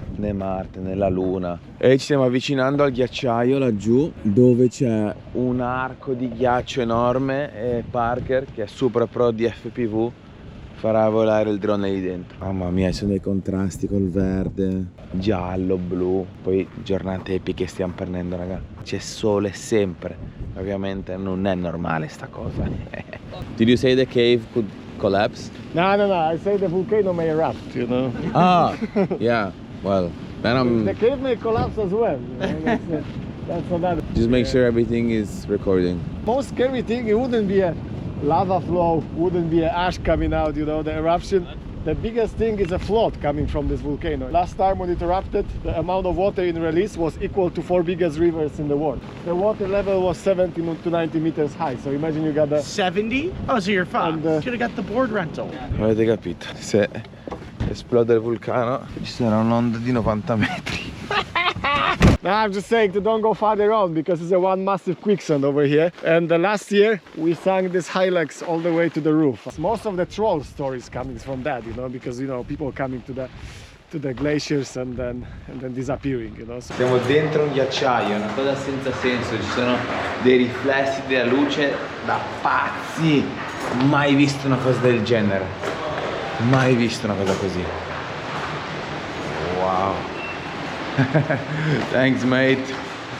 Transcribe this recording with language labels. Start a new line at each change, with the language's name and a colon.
Italian: Né Marte, né la Luna. E ci stiamo avvicinando al ghiacciaio laggiù, dove c'è un arco di ghiaccio enorme e Parker, che è super pro di FPV, farà volare il drone lì dentro. Mamma mia, ci sono dei contrasti col verde, giallo, blu. Poi giornate epiche stiamo prendendo, raga. C'è sole sempre. Ovviamente non è normale sta cosa.
English: Did you say the cave could collapse? No, I say the volcano may erupt, you know. Ah, yeah. Well, then The cave may collapse as well. That's another. just make sure everything is recording. Most scary thing, it wouldn't be a lava flow, wouldn't be ash coming out, you know, the eruption. The biggest thing is a flood coming from this volcano. Last time when it erupted, the amount of water in release was equal to 4 biggest rivers in the world. The water level was 70 to 90 meters high, so imagine you got the... 70? Oh, so you're fine. Should have got the board rental.
Italian: Avete capito? Se esplode il vulcano ci sarà un'onda di 90 metri.
English: No, I'm just saying to don't go farther on because it's a one massive quicksand over here. And last year we sank this Hilux all the way to the roof. Most of the troll stories coming from that, you know, because you know people coming to the glaciers and then disappearing, you know. So
Italian: Siamo dentro un ghiacciaio, è una cosa senza senso, ci sono dei riflessi della luce da pazzi. Mai visto una cosa del genere. Mai visto una cosa così. Wow.
English: Thanks, mate.